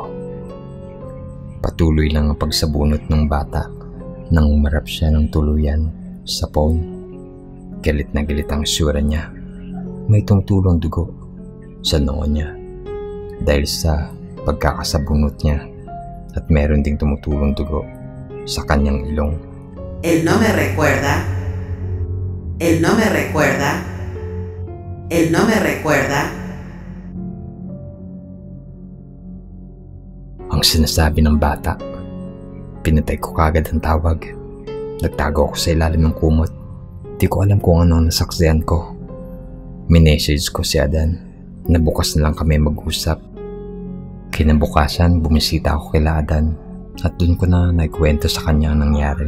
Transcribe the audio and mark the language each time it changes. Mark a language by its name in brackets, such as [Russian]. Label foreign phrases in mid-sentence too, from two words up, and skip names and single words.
[Filipino] Patuloy lang ang pagsabunot ng bata nang umarap siya ng tuluyan sa phone. Galit na galit ang sura niya. May tumutulong dugo sa noo niya dahil sa pagkakasabunot niya at meron ding tumutulong dugo sa kanyang ilong. [Spanish] Él no me recuerda. Él no me recuerda. Él no me recuerda. [Filipino] ang sinasabi ng bata. Pinatay ko kagad ang tawag. Nagtago ako sa ilalim ng kumot. Di ko alam kung anong nasaksihan ko. Minessage ko si Adan. Nabukas na lang kami mag-usap. Kinabukasan, bumisita ako kay Adan at doon ko na naikwento sa kanya ang nangyari.